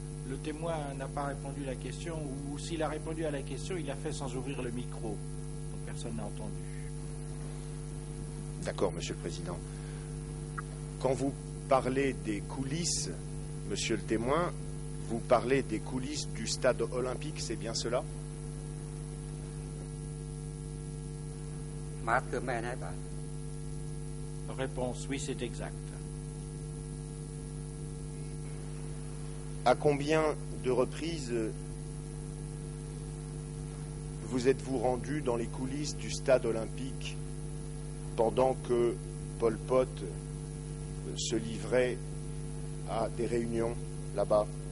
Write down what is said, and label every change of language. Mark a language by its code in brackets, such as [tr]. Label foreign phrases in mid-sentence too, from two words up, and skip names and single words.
[fr] le témoin n'a pas répondu à la question, ou s'il a répondu à la question, il l'a fait sans ouvrir le micro. Donc personne n'a entendu. D'accord, Monsieur le Président. Quand vous parlez des coulisses, Monsieur le témoin, vous parlez des coulisses du stade olympique, c'est bien cela? [km] បាទគឺមែនហើយបាទ [fr] Réponse, oui, c'est exact. À combien de reprises vous êtes-vous rendu dans les coulisses du stade olympique pendant que Pol Pot se livrait à des réunions là-bas?